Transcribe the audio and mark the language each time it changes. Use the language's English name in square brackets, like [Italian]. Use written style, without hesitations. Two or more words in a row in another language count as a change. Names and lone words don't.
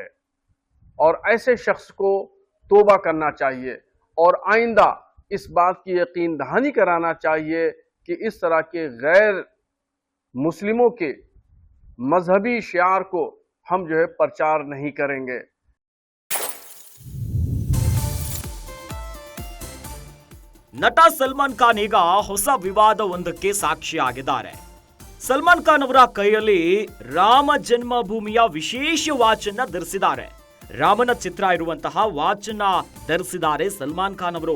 [Hindi] और ऐसे शख्स को तौबा करना चाहिए और आइंदा इस बात की यकीन दहानी कराना चाहिए कि इस तरह के गैर मुस्लिमों के मजहबी शियार को हम जो है प्रचार नहीं करेंगे। [Kannada] ನಟ ಸಲ್ಮಾನ್ ಖಾನ್ ಈಗ ಹೊಸ ವಿವಾದವೊಂದಕ್ಕೆ ಸಾಕ್ಷಿಯಾಗಿದ್ದಾರೆ. ಸಲ್ಮಾನ್ ಖಾನ್ ಅವರ ಕೈಯಲ್ಲಿ ರಾಮ ಜನ್ಮಭೂಮಿಯ ವಿಶೇಷ ವಾಚ್ ಅನ್ನ ಧರಿಸಿದ್ದಾರೆ. ರಾಮನ ಚಿತ್ರ ಇರುವಂತಹ ವಾಚ್ ಅನ್ನ ಧರಿಸಿದ್ದಾರೆ ಸಲ್ಮಾನ್ ಖಾನ್ ಅವರು.